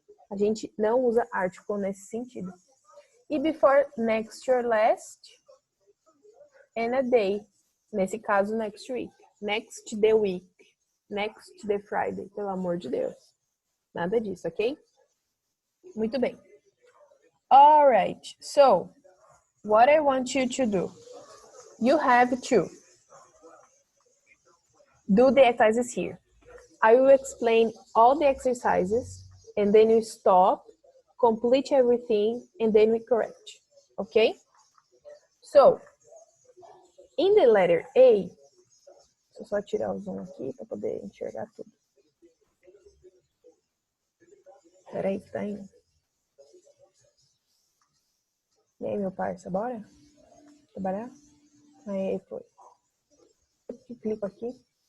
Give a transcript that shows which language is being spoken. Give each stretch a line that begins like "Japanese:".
Portuguese: A gente não usa article nesse sentido.
English: E before next or last, and a day.
Portuguese: Nesse caso,
English: next week. Next the week. Next the Friday.
Portuguese: Pelo amor de Deus. Nada disso, ok? Muito bem.
English: All right. So, what I want you to do. You have to do the exercises here. I will explain all the exercises and then you stop, complete everything, and then we correct. Okay? So, in the letter A,
Portuguese: deixa eu só tirar o zoom aqui para poder enxergar tudo. Peraí, que tá indo. E aí, meu parça, bora? Trabalhar? Aí, foi. Eu clico aqui.